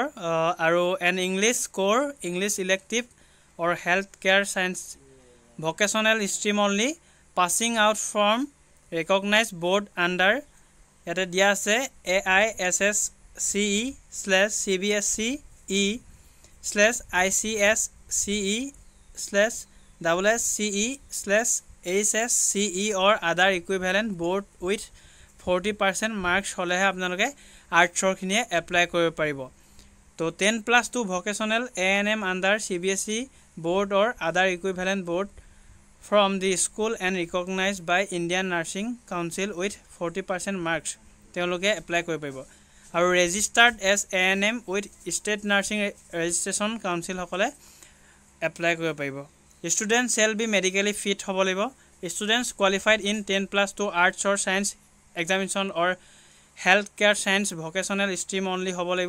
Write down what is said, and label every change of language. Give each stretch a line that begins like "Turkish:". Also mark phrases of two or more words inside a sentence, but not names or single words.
English: আৰু English core, English elective or health care science, vocational stream only, passing out from recognize board under,
Assamese: ইয়াতে দিয়া আছে
English: AISSCE/CBSCE/SSCE/HSCE or other equivalent board with 40% marks
Assamese: হ'লেহে আপোনালোকে আৰ্টছৰখিনিয়ে এপ্লাই কৰিব পাৰিব।
English: তো 10+2 vocational ANM under CBSE board or other equivalent board from the school and recognized by Indian Nursing Council with 40% marks
Assamese: তেওঁলোকে এপ্লাই কৰিব পাৰিব।
English: আৰু registered as ANM with state nursing registration councilসকলে
Assamese: এপ্লাই কৰিব পাৰিব।
English: student shall be medically fit
Assamese: হ'ব লাগিব।
English: students qualified in 10+2 arts or science examination or health care science vocational stream only
Assamese: হ'ব লাগিব।